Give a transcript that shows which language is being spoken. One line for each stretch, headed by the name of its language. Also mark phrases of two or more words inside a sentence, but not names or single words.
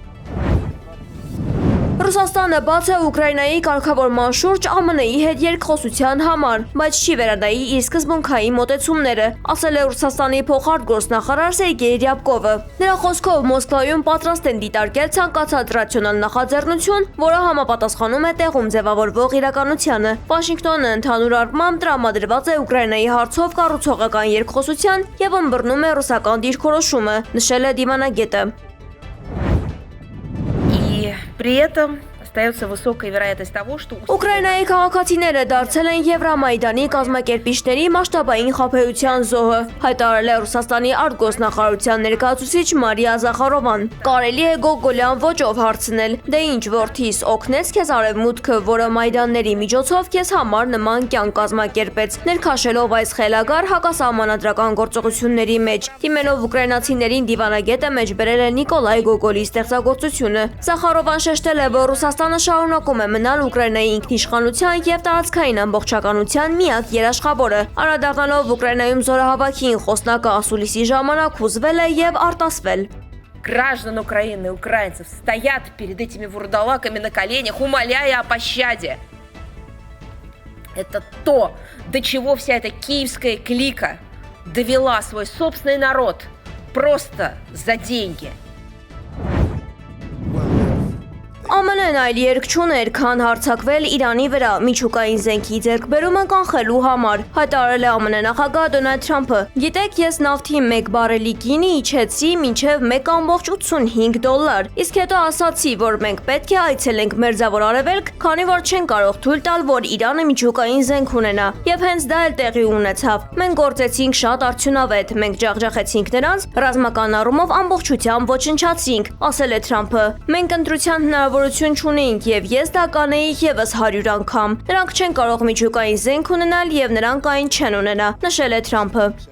Armenian: Ռուսաստանը բաց է Ուկրաինայի կարգավորման շուրջ ԱՄՆ-ի հետ երկխոսության համար, բայց չի վերանայի իր սկզբունքային մոտեցումները, ասել է Ռուսաստանի փոխարտգործնախարար Սերգեյ Ռյաբկովը։ Նրա խոսքով Մոսկվայում պատրաստ են դիտարկել ցանկացած ռացիոնալ նախաձեռնություն, որը համապատասխանում է տեղում ձևավորվող իրականությանը։ Վաշինգտոնը ընդհանուր առմամբ տրամադրված է Ուկրաինայի հարցով կառուցողական երկխոսության եւ ըմբռնում է ռուսական դիրքորոշումը, նշել է դիվանագետը։
Russian: При этом остается высокая вероятность того, что
Armenian: Ուկրաինայի քաղաքացիները դարձել են Եվրամայդանի կազմակերպիչների մասշտաբային խաբեության զոհը, հայտարարել է Ռուսաստանի արտգործնախարարության ներկայացուցիչ Մարիա Զախարովան։ Կարելի է գոգոլյան ոճով հարցնել. «Դե ինչ որդիս, օգնեց քեզ արևմուտքը, որը մայդանների միջոցով քեզ համար նման կյանք կազմակերպեց», ներքաշելով այս խելագար հակասահմանադրական գործողությունների մեջ։ Դիմելով ուկրաինացիներին դիվանագետը մեջբերել է Նիկոլայ Գոգոլի ստեղծագործությունը։ Զախարովան շեշտել է, որ Ռուսաստանը շարունակում է մնալ Ուկրաինայի ինքնիշխանության եւ տարածքային ամբողջականության միակ երաշխավորը։ Անդրադառնալով Ուկրաինայում զորահավաքին խոսնակը ասուլիսի ժամանակ հուզվել է եւ արտասվել։
Russian: граждан Украины и украинцев стоят перед этими вурдалаками на коленях, умоляя о пощаде. Это то, до чего вся эта киевская клика довела свой собственный народ просто за деньги.
Armenian: ԱՄՆ-ն այլ երկ չուներ, քան հարձակվել Իրանի վրա միջուկային զենքի ձեռքբերումը կանխելու համար, հայտարարել է ԱՄՆ նախագահ Դոնալդ Թրամփը։ Գիտեք, ես նավթի 1 բարելի գինի իջեցի մինչև $1.85, իսկ հետո ասացի, որ մենք պետք է այցելենք Մերձավոր Արևելք, քանի որ չեն կարող թույլ տալ, որ Իրանը միջուկային զենք ունենա։ Եվ հենց դա էլ տեղի ունեցավ։ Մենք գործեցինք շատ արդյունավետ, մենք ջախջախեցինք նրանց, ռազմական առումով ամբողջությամբ ոչնչացրինք, ասել է Թրամփը։ Մենք ընտրության հնարավորություն չունեինք եւ ես դա կանեի եւս 100 անգամ։ Նրանք չեն կարող միջուկային զենք ունենալ եւ նրանք այն չեն ունենա, նշել է Թրամփը։